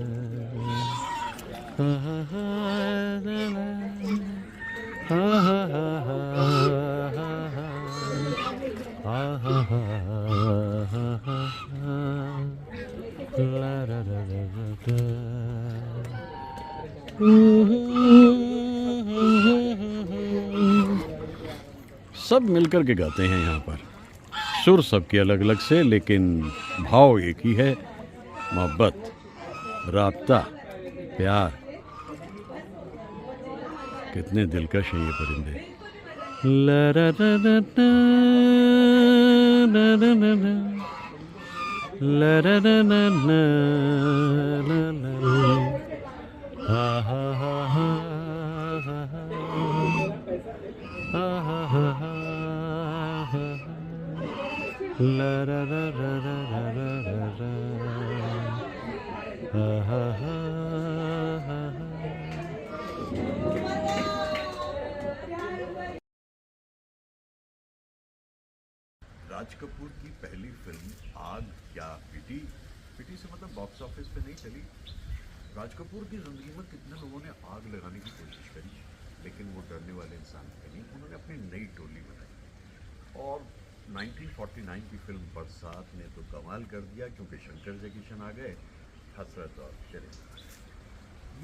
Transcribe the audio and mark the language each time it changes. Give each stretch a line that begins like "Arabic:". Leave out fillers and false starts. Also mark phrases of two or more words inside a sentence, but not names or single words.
Hindi: हा हा हा ला ला हा हा हा हा हा हा हा ला ला ला ला सब मिलकर के गाते हैं यहाँ पर। सुर सबके अलग अलग से, लेकिन भाव एक ही है, मोहब्बत, राब्ता, प्यार। कितने दिलकश हैं ये परिंदे। ला ला ला ला ला ला ला ला ला ला ला ला ला ला हा हा हा हा ला ला ला ला ला ला ला राज कपूर की पहली फिल्म आग या पिटी, पिटी से मतलब
English: box office
Hindi: पे नहीं चली। राज कपूर की ज़िंदगी में कितने लोगों ने आग लगाने की कोशिश करी, लेकिन वो डरने वाले इंसान थे नहीं। उन्होंने अपनी नई टोली बनाई, और 1949 की फिल्म बरसात ने तो कमाल कर दिया, क्योंकि शंकर जयकिशन आ गए, हसरत और चले।